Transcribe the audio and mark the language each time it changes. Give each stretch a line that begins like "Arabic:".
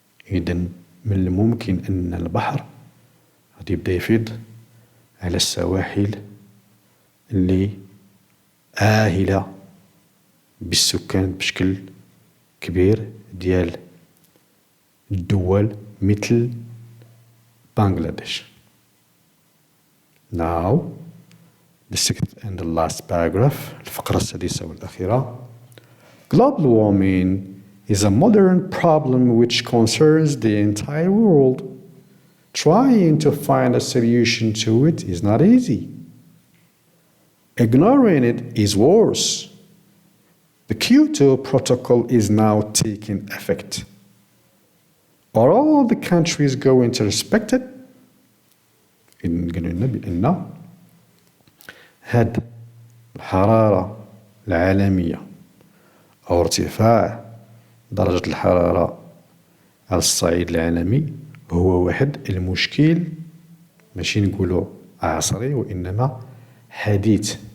Arabic: إذن من الممكن أن البحر غادي يبدا يفيض على السواحل اللي آهلة بالسكان بشكل كبير ديال الدول مثل بنغلاديش.
English: Now the sixth and the last paragraph،
Arabic: الفقرة السادسة والأخيرة.
English: Global warming is a modern problem which concerns the entire world. Trying to find a solution to it is not easy. Ignoring it is worse. The Kyoto Protocol is now taking effect. Are all the countries going to respect it?
Arabic: قلنا بأن هاد الحرارة العالمية أو ارتفاع درجة الحرارة على الصعيد العالمي هو واحد المشكل ماشي نقولوا عصري وإنما حديث.